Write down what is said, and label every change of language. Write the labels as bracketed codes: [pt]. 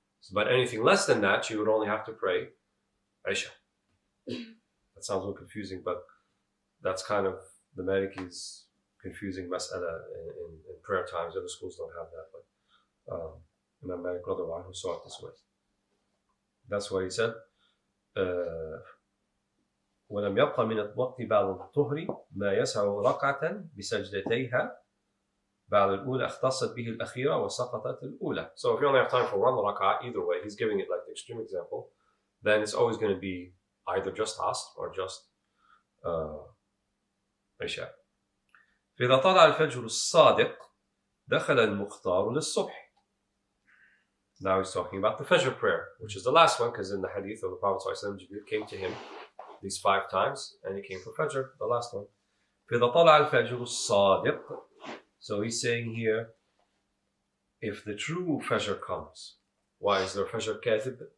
[en] But anything less than that, you would only have to pray Isha. That sounds a little confusing, but that's kind of the Maliki's confusing mas'ala in prayer times. Other schools don't have that, but Imam Malik radiallahu anhu saw it this way. That's why he said, [ar] ولم يبق من الوقت بعد الظهر ما يسع ركعة بسجدتيها بعد الأولى اختصت به الأخيرة وسقطت الأولى. [en] So if you only have time for one rak'ah, either way, he's giving it like the extreme example, then it's always going to be either just Asr or just Isha. [ar] فإذا طلع الفجر الصادق دخل المختار للصبح. [en] Now he's talking about the Fajr prayer, which is the last one, because in the hadith of the Prophet ﷺ, Jibreel came to him these 5 times, and he came for Fajr, the last one. [ar] فإذا طلع الفجر الصادق. [en] So he's saying here, if the true Fajr comes, why is there a Fajr Kathib?